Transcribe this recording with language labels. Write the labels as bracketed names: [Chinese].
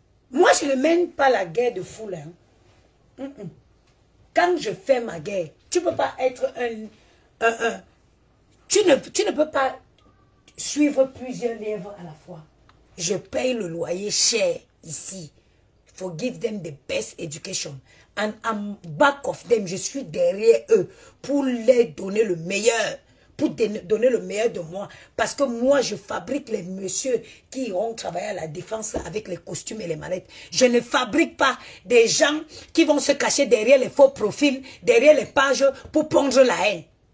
[French] Moi, je ne mène pas la guerre de foule. Hein. Quand je fais ma guerre, tu ne peux pas être tu ne peux pas suivre plusieurs lièvres à la fois. Je paye le loyer cher ici. [English] For give them the best education. And I'm back of them. [French] Je suis derrière eux pour les donner le meilleur. Pour donner le meilleur de moi. Parce que moi, je fabrique les messieurs qui iront travailler à la défense avec les costumes et les mallettes. Je ne fabrique pas des gens qui vont se cacher derrière les faux profils, derrière les pages pour pondre la haine.